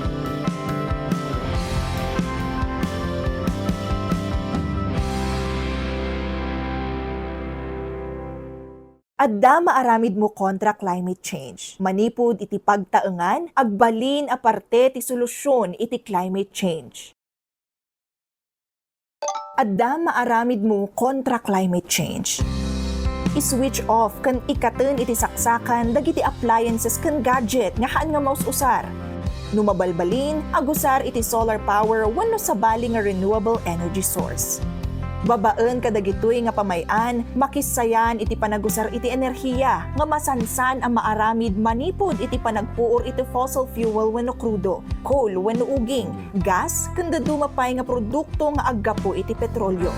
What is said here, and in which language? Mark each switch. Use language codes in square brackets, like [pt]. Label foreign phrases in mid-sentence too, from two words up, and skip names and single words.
[ilo] Adda maaramid mo kontra [en] climate change. [ilo] Manipud iti pagtaengan, agbalin aparte ti solusyon iti [en] climate change. [ilo] Adda maaramid mo kontra [en] climate change. [ilo] I-switch off kan ikaten iti saksakan dagiti appliances kan gadget nga haan nga maus-usar. Numabalbalin, agusar iti [en] solar power [ilo] wenno sabali nga [en] renewable energy source. [ilo] Babaan kadagitoy nga pamayan, makisayan iti panagusar iti enerhiya, nga masansan ang maaramid manipod iti panagpuor iti [en] fossil fuel [ilo] wenno krudo, coal wenno uging, gas, kanda dumapay nga produkto nga aggapo iti petrolyo.